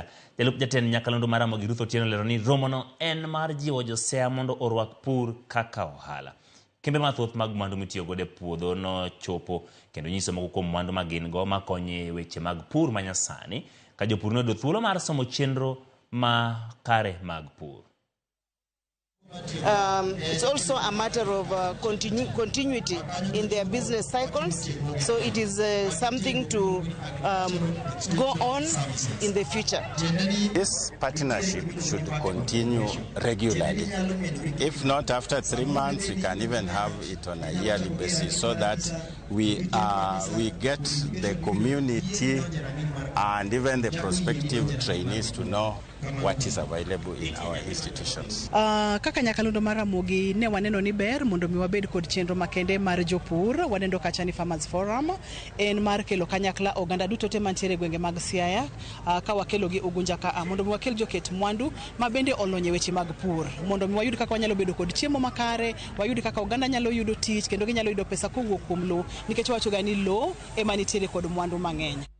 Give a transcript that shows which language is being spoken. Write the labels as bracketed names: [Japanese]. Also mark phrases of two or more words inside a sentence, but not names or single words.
[Luo (Kenya and Tanzania)] Jalup jatend Nyakalondo mar Ramogi Ruth Otieno lero ni romo no en mar jiwo josea mondo orwak pur kaka ohala. Kembe mathoth mag mwandu mitiyo gode puodho no chopo kendo nyiso moko kuom mwandu magin go makonye weche mag pur manyasani ka jopur no do thuolo mar somo chenro ma kare mag pur. [English] It's also a matter of continuity in their business cycles, so it is something to go on in the future. This partnership should continue regularly. If not after 3 months, we can even have it on a yearly basis so that we get the community and even the prospective trainees to know what is available in our institutions. [Luo (Kenya and Tanzania)] Kaka Nyakalondo mar Ramogi ne waneno ni ber mondo mi wabed kod chenro makende mar jopur. Wanendo kacha ni Farmers Forum en mar kelo kanyakla oganda duto te mantiere gwenge mag Siaya ka wakelo gi Ugunja ka mondo mi wakel joket mwandu mabende olonye weche mag pur mondo mi wayud kaka wanyalo bedo kod chiemo makare, wayud kaka oganda nyalo yudo tich kendo ginyalo yudo pesa kowuok kuom lo nikech wacho ga ni lo ema nitiere kod mwandu mang'eny.